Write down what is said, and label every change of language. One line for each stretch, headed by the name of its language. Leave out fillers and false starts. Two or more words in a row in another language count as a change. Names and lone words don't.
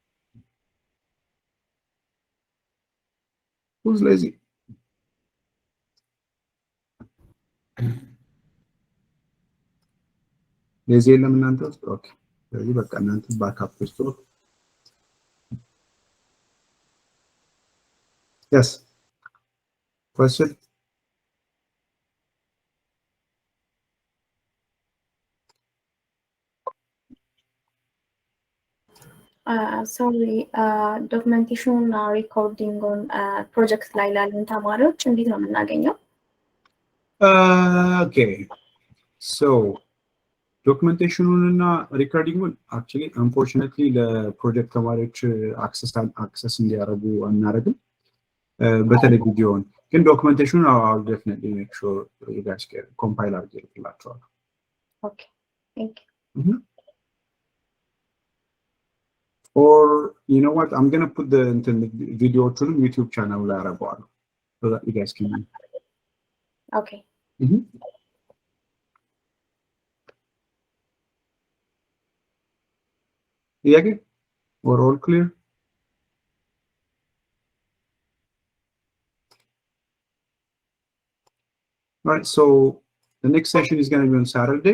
English: Who's lazy?
Amharic: Lazy የለም እናንተ ውስጥ? ኦኬ ስለዚህ በቃ እናንተ ባካፕ ውስጥ Yes.
English: Question? Sorry, documentation recording on project
Amharic: ላይ ላሉን ተማሪዎች እንዴት ነው የምናገኘው? Okay. So ዶክመንቴሽኑንና ሪኮርዲንጉን
English: actually unfortunately
Amharic: ለፕሮጀክት ተማሪዎች አክሰስ እንዲያደርጉ አናደርግም። በተለይ ቪዲዮውን ግን ዶክመንቴሽኑን
English: I'll definitely make sure you guys get compile
Amharic: አድርጌላችኋለሁ።
English: Okay. Thank you. Or you know what, I'm gonna put the video to the YouTube channel
Amharic: ላይ አደርገዋለሁ
English: so that you guys can. Okay. Yeah, we're all clear. All right, so the next session is going to be on Saturday.